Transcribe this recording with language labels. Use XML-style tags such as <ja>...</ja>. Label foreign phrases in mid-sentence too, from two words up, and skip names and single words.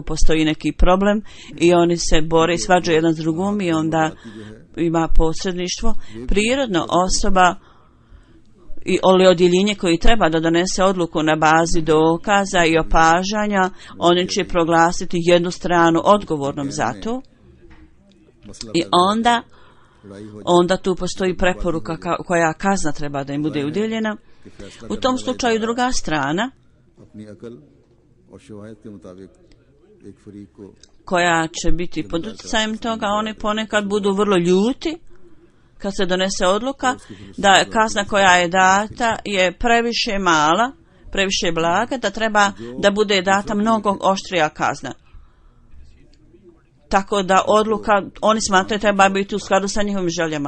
<bs>postoji neki problem i oni se bore i svađaju jedan s drugom i onda ima posredništvo, prirodno osoba ili odjeljenje koji treba da donese odluku na bazi dokaza i opažanja, oni će proglasiti jednu stranu odgovornom za to i onda tu postoji preporuka koja kazna treba da im bude udjeljena. U tom slučaju druga strana</bs> <ur>اور شواہد کے مطابق ایک فریق کو</ur> <bs>koja će biti pod utjecajem toga, oni ponekad budu vrlo ljuti kad se donese odluka da kazna koja je data je previše mala, previše blaga, da treba da bude data mnogo oštrija kazna. Tako da odluka, oni smatraju, treba biti u skladu sa njihovim željama.</bs>